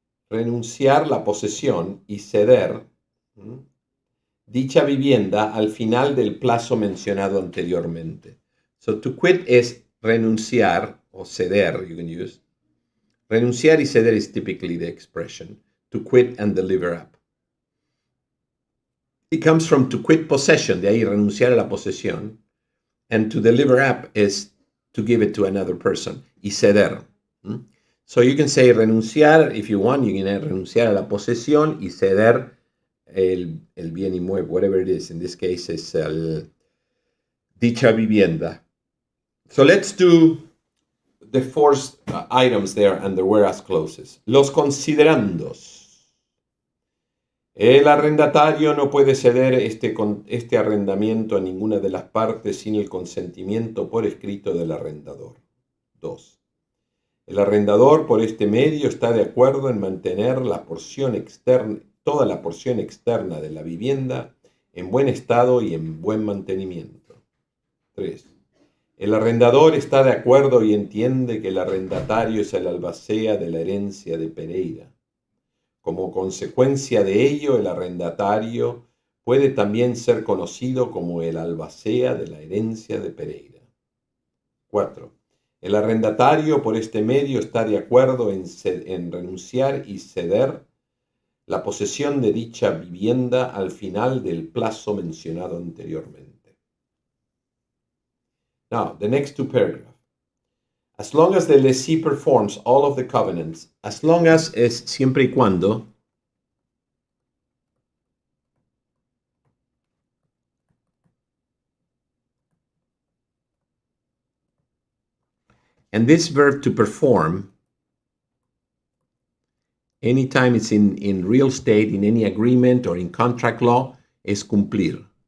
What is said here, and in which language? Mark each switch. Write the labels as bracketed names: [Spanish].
[Spanish] Renunciar la posesión y ceder dicha vivienda al final del plazo mencionado anteriormente. [English] So to quit [Spanish] es renunciar o ceder, [English] you can use. [Spanish] Renunciar y ceder [English] is typically the expression. To quit and deliver up. It comes from to quit possession, [Spanish] de ahí renunciar a la posesión. [English] And to deliver up is to give it to another person. [Spanish] Y ceder. [English] So you can say [Spanish] renunciar, [English] if you want, you can [Spanish] renunciar a la posesión y ceder el bien inmueble, [English] whatever it is. In this case, [Spanish] es dicha vivienda. [English] So let's do the four items there and the whereas clauses. [Spanish] Los considerandos. El arrendatario no puede ceder este arrendamiento a ninguna de las partes sin el consentimiento por escrito del arrendador. 2. El arrendador por este medio está de acuerdo en mantener la porción externa, toda la porción externa de la vivienda en buen estado y en buen mantenimiento. 3. El arrendador está de acuerdo y entiende que el arrendatario es el albacea de la herencia de Pereira. Como consecuencia de ello, el arrendatario puede también ser conocido como el albacea de la herencia de Pereira. 4. El arrendatario por este medio está de acuerdo en renunciar y ceder la posesión de dicha vivienda al final del plazo mencionado anteriormente. [English] Now, the next two paragraphs. As long as the lessee performs all of the covenants, as long as [Spanish] es siempre y cuando, [English] and this verb to perform, anytime it's in real estate, in any agreement or in contract law, [Spanish] es cumplir.